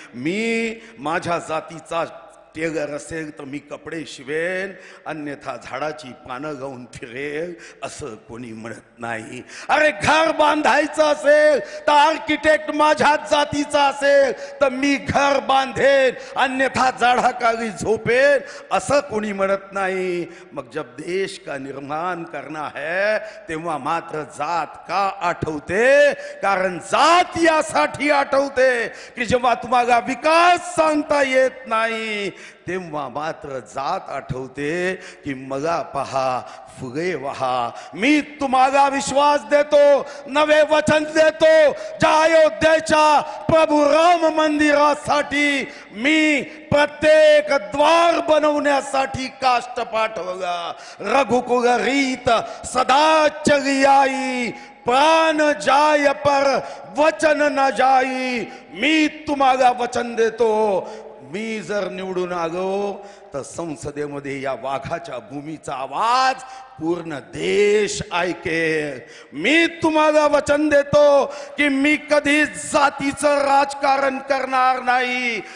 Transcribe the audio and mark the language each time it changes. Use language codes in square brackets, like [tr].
[mr] मी माझ्या जातीचा टेगर असेल तर मी कपडे शिवेन, अन्यथा झाडाची पानं गाऊन फिरेल असं कोणी म्हणत नाही। अरे घर बांधायचं असेल तर आर्किटेक्ट माझ्या जातीचा असेल तर मी घर बांधेन, अन्यथा झाडाखाली झोपेन असं कोणी म्हणत नाही। [hi] मग जब देश का निर्माण करना है [mr] तेव्हा मात्र जात का आठवते? कारण जात यासाठी आठवते की जेव्हा तुम्हाला विकास सांगता येत नाही तेव्हा मात्र जात आठवते की मला पहा फुगे वहा। मी तुम्हाला विश्वास देतो, नवे वचन देतो, ज्या अयोध्येच्या प्रभू राम मंदिरासाठी मी प्रत्येक द्वार बनवण्यासाठी काष्ट पाठवला। [hi] रघुकुल रीत सदा चली आई, प्राण जाय पर वचन न जाई। [mr] मी तुम्हाला वचन देतो, मी जर निवडून आलो तर संसदेमध्ये या वाघाच्या भूमीचा आवाज पूर्ण देश ऐकेल। मी तुम्हाला वचन देतो की मी कधी जातीचं राजकारण करणार नाही।